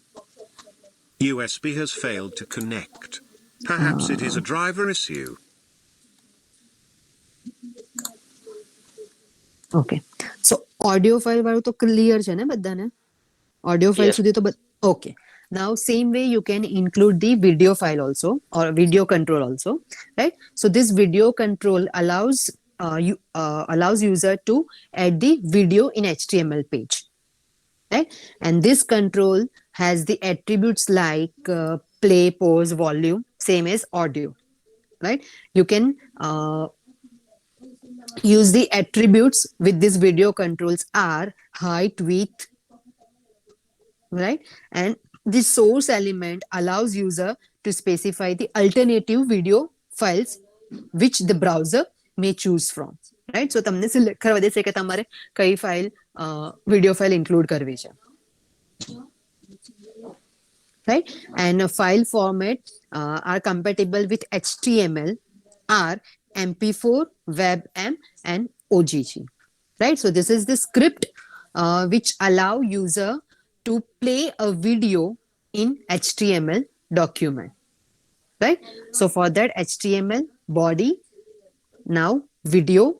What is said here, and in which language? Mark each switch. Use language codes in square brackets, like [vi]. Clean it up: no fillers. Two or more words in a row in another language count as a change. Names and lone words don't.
[en] USB has failed to connect. Perhaps it is a driver issue. okay so audio file [gu] વાળું તો ક્લિયર છે ને બધાને [en] audio file Yes. [gu] સુધી તો [en] ઓકે now same way you can include the video file also or video control also right so this video control allows user to add the video in HTML page right and this control has the attributes like play pause volume same as audio right you can use the attributes with this video controls are height width right and the source element allows user to specify the alternative video files which the browser may choose from right so [gu] તમને સિલેક્ટ કરવા દેશે કે તમારે કઈ ફાઇલ વિડિયો ફાઇલ ઇન્ક્લુડ કરવી છે [en] right and file format are compatible with HTML are MP4 WebM and OGG right so this is the script which allow user to play a video in HTML document right so for that HTML body now video